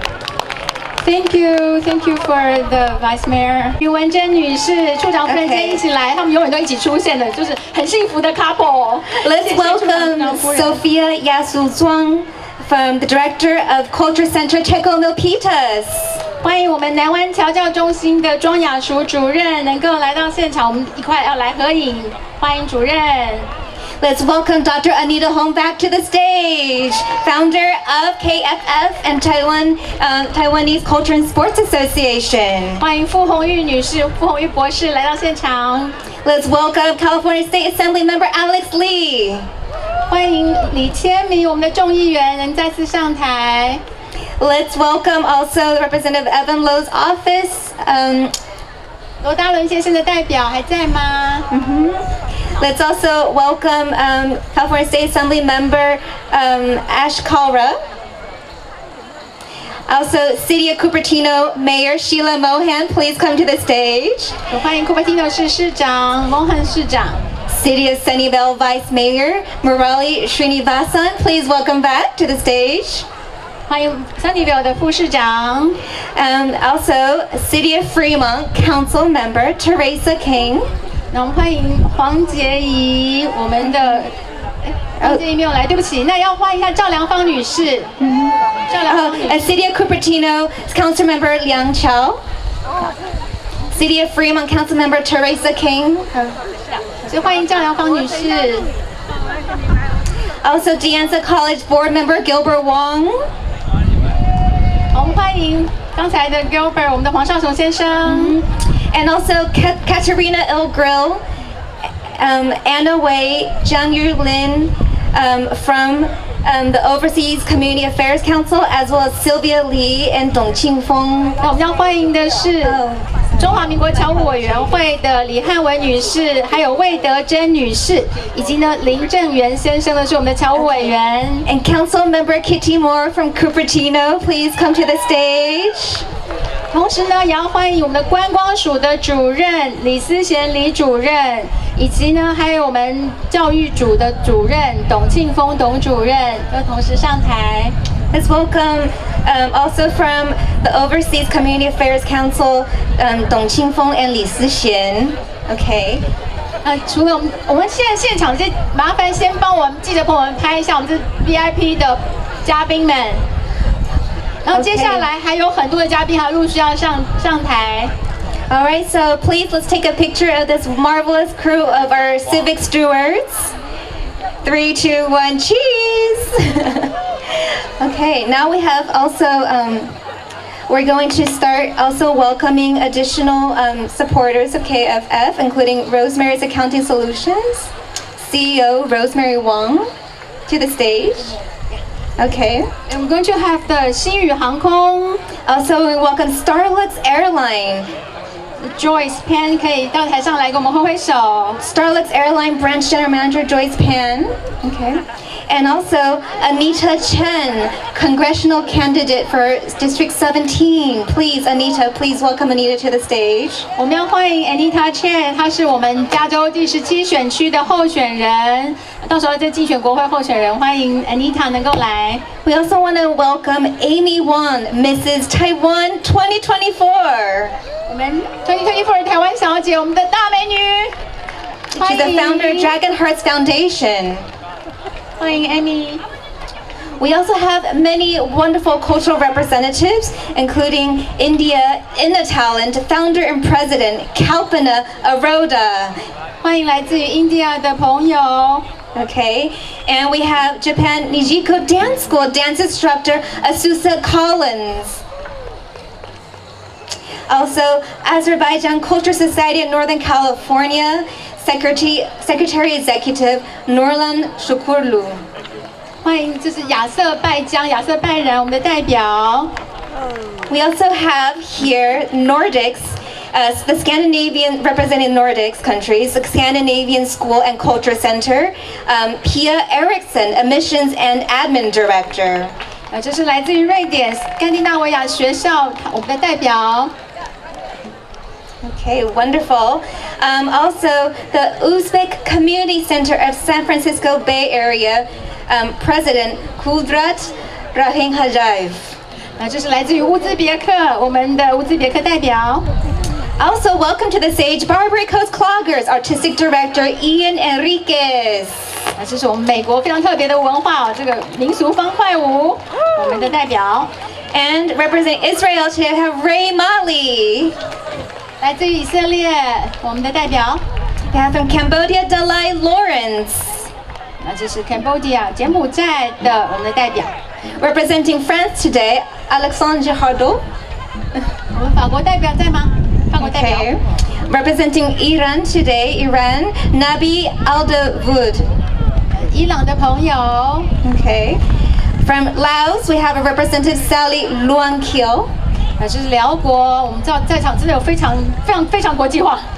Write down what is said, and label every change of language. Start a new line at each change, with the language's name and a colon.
English: Thank you for the Vice Mayor
Chinese: 于文珍女士、处长夫人今天一起来，他们永远都一起出现的，就是很幸福的
English: couple。 Let's welcome Sophia Yasuzhuang from the Director of Culture Center Teco Milpitas.
Chinese: 欢迎我们南湾侨教中心的庄雅淑主任能够来到现场，我们一块要来合影，欢迎主任。
English: Let's welcome Dr. Anita Hong back to the stage, founder of KFF and Taiwanese Culture and Sports Association.
Chinese: 欢迎傅红玉女士、傅红玉博士来到现场。
English: Let's welcome California State Assembly Member Alex Lee.
Chinese: 欢迎李千明，我们的众议员能再次上台。
English: Let's welcome also Representative Evan Low's office.
Chinese: 罗达伦先生的代表还在吗？
English: Let's also welcome California State Assembly member Ash Kalra. Also, City of Cupertino Mayor Sheila Mohan, please come to the stage.
Chinese: 欢迎 Cupertino 市市长Mohan 市长。
English: City of Sunnyvale Vice Mayor Murali Srinivasan, please welcome back to the stage.
Chinese: 欢迎 Sunnyvale 的副市长。
English: And also, City of Fremont Council member Teresa King.
Chinese: 那我们欢迎黄洁仪，我们的黄洁仪没有来，对不起。那要欢迎一下赵良芳女士。赵良芳女士。
English: And City of Cupertino Council member Liang Chao. City of Fremont Council member Teresa King.
Chinese: 所以欢迎赵良芳女士。
English: Also, De Anza College board member Gilbert Wong.
Chinese: 我们欢迎刚才的 Gilbert， 我们的黄少雄先生。
English: And also Katerina Ilgrill, Anna Wei, Jiang Yulin from the Overseas Community Affairs Council, as well as Sylvia Lee and Dong Qingfeng.
Chinese: 那我们要欢迎的是中华民国侨务委员会的李汉文女士，还有魏德珍女士，以及呢林正元先生呢是我们的侨务委员。
English: And Council Member Kitty Moore from Cupertino, please come to the stage.
Chinese: 同时呢，也要欢迎我们的观光署的主任李思贤李主任，以及呢还有我们教育组的主任董庆峰董主任，都同时上台。
English: Let's welcome also from the Overseas Community Affairs Council, Dong Qingfeng and Li Sixian. Okay.
Chinese: 除了我们现在现场这麻烦先帮我们记者朋友们拍一下我们这 VIP 的嘉宾们。然后接下来还有很多的嘉宾还陆续要上台。
English: All right, so please let's take a picture of this marvelous crew of our civic stewards. 3, 2, 1, cheese! Okay, now we have also, we're going to start also welcoming additional supporters of KFF, including Rosemary's Accounting Solutions, CEO Rosemary Wong, to the stage. Okay. I'm going to have the 星宇航空 Also, we welcome Starlux Airline.
Chinese: Joyce Pan 可以到台上来跟我们挥挥手。
English: Starlux Airline Branch General Manager Joyce Pan. Okay. And also Anita Chen, congressional candidate for District 17. Please, Anita, please welcome Anita to the stage.
Chinese: 我们要欢迎 Anita Chen， 她是我们加州第17选区的候选人，到时候再竞选国会候选人，欢迎 Anita 能够来。
English: We also want to welcome Amy Wong, Mrs. Taiwan 2024.
Chinese: 我们2024台湾小姐，我们的大美女，
English: She's the founder of Dragon Hearts Foundation.
Chinese: 欢迎 Amy。
English: We also have many wonderful cultural representatives, including India Talent founder and president Kalpana Aroda.
Chinese: 欢迎来自于 India 的朋友。
English: Okay, and we have Japan Nijiko Dance School dance instructor Asusa Collins. Also, Azerbaijan Culture Society of Northern California Secretary Executive Nurlan Shukurlu.
Chinese: 欢迎，这是亚瑟拜江、亚瑟拜然，我们的代表。
English: We also have here Nordics, the Scandinavian, representing Nordics countries, the Scandinavian School and Culture Center, Pia Eriksson, Admissions and Admin Director.
Chinese: 这是来自于瑞典斯堪的纳维亚学校，我们的代表。
English: Okay, wonderful. Also, the Uzbek Community Center of San Francisco Bay Area, President Kudrat Rahimhajayev.
Chinese: 这是来自于乌兹别克，我们的乌兹别克代表。
English: Also, welcome to the stage, Barbary Coast Cloggers Artistic Director Ian Enriquez.
Chinese: 这是我们美国非常特别的文化，这个民俗方块舞，我们的代表。
English: And representing Israel today, we have Ray Mali.
Chinese: 来自于以色列，我们的代表。
English: We have from Cambodia, Dalai Lawrence.
Chinese: 这是 Cambodia 柬埔寨的我们的代表。
English: Representing France today, Alexandre Hardot.
Chinese: 我们法国代表在吗？法国代表。
English: Okay. Representing Iran today, Iran, Nabi Aldavoud.
Chinese: 伊朗的朋友。
English: Okay. From Laos, we have a representative, Sally Luang Kyo.
Chinese: 这是辽国，我们知道在场真的有非常国际化。